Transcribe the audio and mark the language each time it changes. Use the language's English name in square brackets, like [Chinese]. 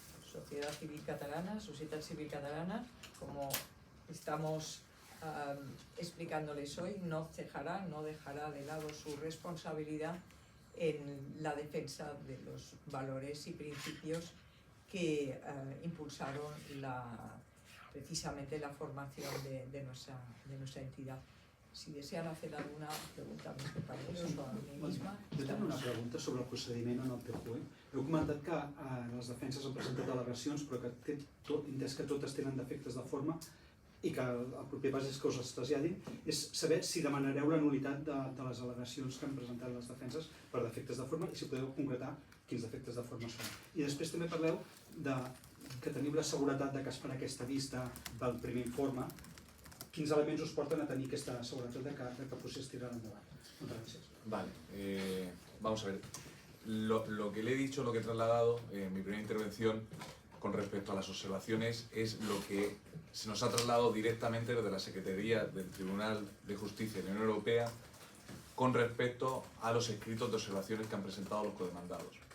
[Spanish] Sociedad civil catalana, como estamos explicándoles hoy, no dejará de lado su responsabilidad en la defensa de los valores y principios que impulsaron precisamente la formación de nuestra entidad. Si desean hacer alguna pregunta a mis compañeros o a mí misma... [Catalan] Jo tinc una pregunta sobre el procediment en el TJUE. Heu comentat que les defenses han presentat al·legacions, però que entès que totes tenen defectes de forma i que el proper pas és que us les traslladin, és saber si demanareu la nulitat de les al·legacions que han presentat les defenses per defectes de forma i si podeu concretar quins defectes de forma són. I després també parleu que teniu la seguretat que es farà aquesta vista del primer informe. Quins elements us porten a tenir aquesta seguretat que el procés tirarà endavant? Moltes gràcies. [Spanish] Vale. vamos a ver, lo que le he dicho, lo que he trasladado en mi primera intervención con respecto a las observaciones es lo que se nos ha trasladado directamente desde la Secretaría del Tribunal de Justicia de la Unión Europea con respecto a los escritos de observaciones que han presentado los codemandados.